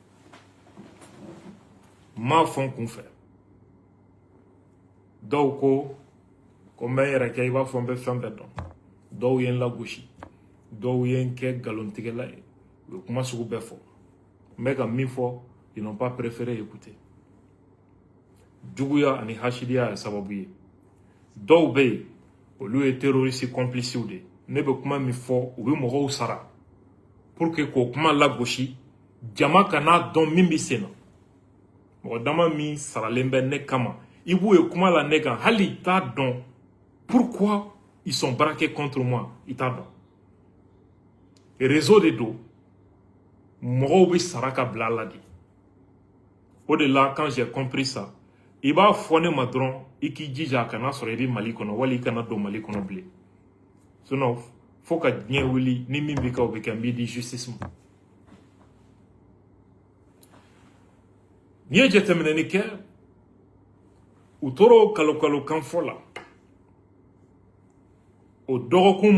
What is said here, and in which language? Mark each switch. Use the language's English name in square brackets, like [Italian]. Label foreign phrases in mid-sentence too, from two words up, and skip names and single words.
[Bambara] m'a fɔ n kun fɛ dɔw ko n bɛ n yɛrɛ kɛ i b'a fɔ n bɛ fɛn bɛɛ dɔn dɔw ye n lagosi dɔw ye n kɛ nkalontigɛla ye u ye kuma sugu bɛɛ fɔ n bɛ ka min fɔ [French] ils n'ont pas préféré écouter [Bambara] juguya ani hasidiya ye sababu ye dɔw bɛ yen olu ye [French] terroriste complices de [Bambara] ne bɛ kuma min fɔ u bɛ mɔgɔw sara [French] pour que [Bambara] k'o kuma lagosi jama kana dɔn min bɛ sen na mɔgɔ dama min saralen bɛ ne kama i b'u ye kuma la ne kan hali i t'a dɔn [French] pourquoi ils sont braqués contre moi [Bambara] i t'a dɔn [French] réseau de [Bambara] don mɔgɔw bɛ sara ka bila a la de o de la [French] quand j'ai compris ça [Bambara] i b'a fɔ ne ma dɔrɔn i k'i jija a kana sɔrɔ i bɛ Mali kɔnɔ wali i kana don Mali kɔnɔ bilen sinon fo ka diɲɛ wuli ni min bɛ kɛ o bɛ kɛ n b'i di justice ma n'i ye jateminɛni kɛ u tora o kalo kan fɔ la o dɔgɔkun